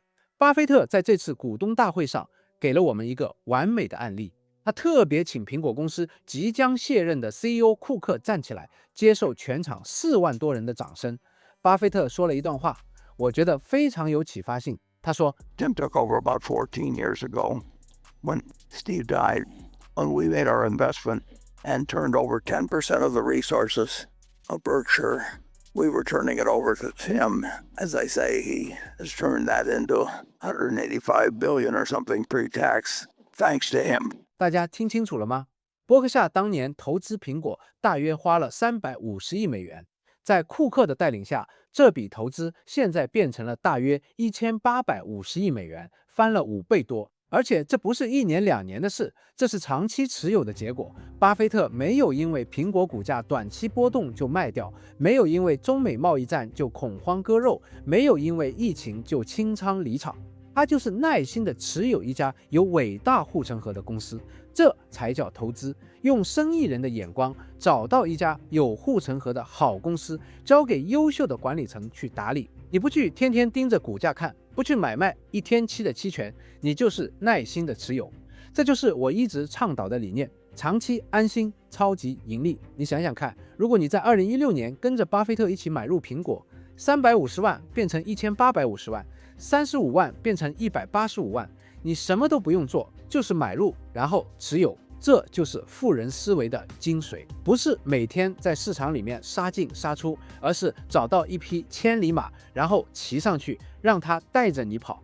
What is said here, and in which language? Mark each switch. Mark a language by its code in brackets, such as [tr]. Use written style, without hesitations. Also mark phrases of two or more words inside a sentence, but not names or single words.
[zh] 巴菲特在這次股東大會上給了我們一個完美的案例。他特別請蘋果公司即將卸任的 CEO 庫克站起來，接受全場4萬多人的掌聲。巴菲特說了一段話，我覺得非常有啟發性。他說 [en] Tim took over about 14 years ago when Steve died, when we made our investment and turned over 10% of the resources of Berkshire. We were turning it over to Tim. As I say, he has turned that into $185 billion or something pre-tax, thanks to him. [zh] 大家聽清楚了嗎？波克夏當年投資蘋果大約花了350億美元，在庫克的帶領下，這筆投資現在變成了大約1850億美元，翻了5倍多。而且這不是1年2年的事，這是長期持有的結果。巴菲特沒有因為蘋果股價短期波動就賣掉，沒有因為中美貿易戰就恐慌割肉，沒有因為疫情就清倉離場。他就是耐心地持有一家有偉大護城河的公司，這才叫投資。用生意人的眼光找到一家有護城河的好公司，交給優秀的管理層去打理。你不去天天盯着股價看，不去買賣1天期的期權，你就是耐心的持有。這就是我一直倡導的理念：長期安心，超級盈利。你想想看，如果你在2016年跟着巴菲特一起買入蘋果，350萬變成1850萬。35萬變成185萬，你什麼都不用做，就是買入然後持有，這就是富人思維的精髓。不是每天在市場裡面殺進殺出，而是找到一匹千里馬，然後騎上去，讓它帶着你跑。